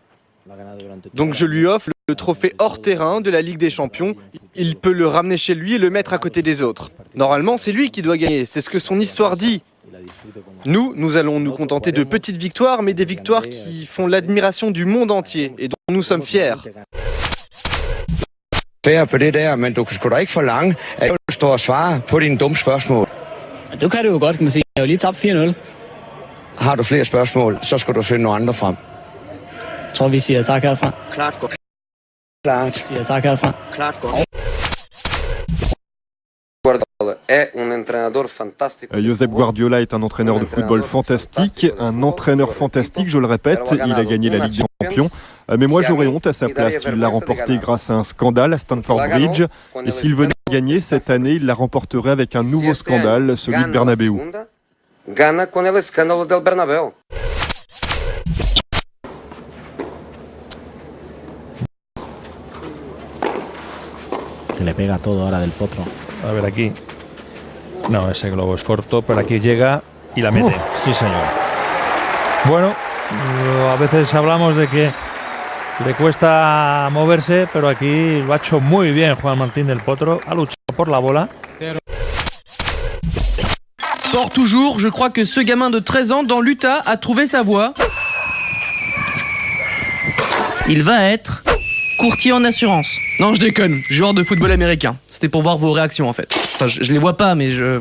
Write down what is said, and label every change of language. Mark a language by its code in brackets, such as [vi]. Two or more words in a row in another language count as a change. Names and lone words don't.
[fr] Donc je lui offre le trophée hors terrain de la Ligue des Champions. Il peut le ramener chez lui et le mettre à côté des autres. Normalement, c'est lui qui doit gagner, c'est ce que son histoire dit. Nous allons nous contenter de petites victoires, mais des victoires qui font l'admiration du monde entier et dont nous sommes fiers. [da] På det der, men du kan sgu da ikke forlange, at du står og svarer på dine dumme spørgsmål. Det kan du jo godt, kan man sige. Jeg har jo lige tabt 4-0. Har du flere spørgsmål, så skal du finde nogle andre frem. Jeg tror, vi siger tak herfra. Klart godt. Klart. Siger tak herfra. Klart godt. [fr] Josep Guardiola est un entraîneur de football fantastique, un entraîneur fantastique, je le répète, il a gagné la Ligue des Champions, mais moi j'aurais honte à sa place, il l'a remporté grâce à un scandale à Stamford Bridge, et s'il venait à gagner cette année, il la remporterait avec un nouveau scandale, celui de Bernabéu. [es] Le pega todo ahora del Potro. A ver aquí. No, ese globo es corto, pero aquí llega y la mete. Sí, señor. Bueno, a veces hablamos de que le cuesta moverse, pero aquí lo ha hecho muy bien Juan Martín del Potro. Ha luchado por la bola. [fr] Sport toujours, je crois que ce gamin de 13 ans dans l'Utah a trouvé sa voie. Il va être courtier en assurance. Non, je déconne, joueur de football américain. C'était pour voir vos réactions en fait. Enfin, je les vois pas, mais je...